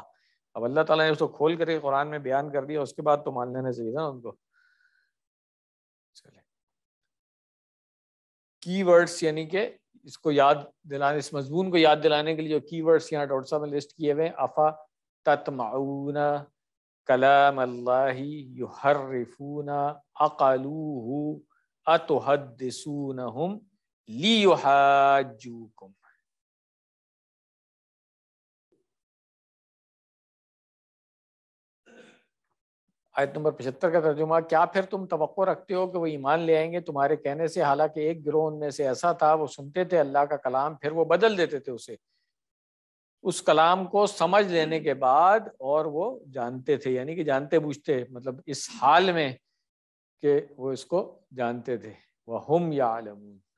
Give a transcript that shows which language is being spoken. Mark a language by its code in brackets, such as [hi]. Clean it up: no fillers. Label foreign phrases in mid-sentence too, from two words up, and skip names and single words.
[ur] اب اللہ تعالیٰ نے اس کو کھول کر قرآن میں بیان کر دیا، اس کے بعد تو مان لینا چاہیے نا ان کو۔ چلے [en] key words, [ur] یعنی کہ اس کو یاد دلانے، اس مضمون کو یاد دلانے کے لیے جو [en] key words [ur] یہاں ڈاکٹر صاحب نے لسٹ کیے ہوئے ہیں، [ar] افا تطمعون کلام اللہ یحرفون عقلوہ اتحدثونہم لیحاجوکم۔ [ur] آیت نمبر 75 کا ترجمہ، کیا پھر تم توقع رکھتے ہو کہ وہ ایمان لے آئیں گے تمہارے کہنے سے، حالانکہ ایک گروہ ان میں سے ایسا تھا وہ سنتے تھے اللہ کا کلام پھر وہ بدل دیتے تھے اسے اس کلام کو سمجھ لینے کے بعد، اور وہ جانتے تھے، یعنی کہ جانتے بوجھتے، مطلب اس حال میں کہ وہ اس کو جانتے تھے، [ar] وَهُمْ يَعْلَمُونَ۔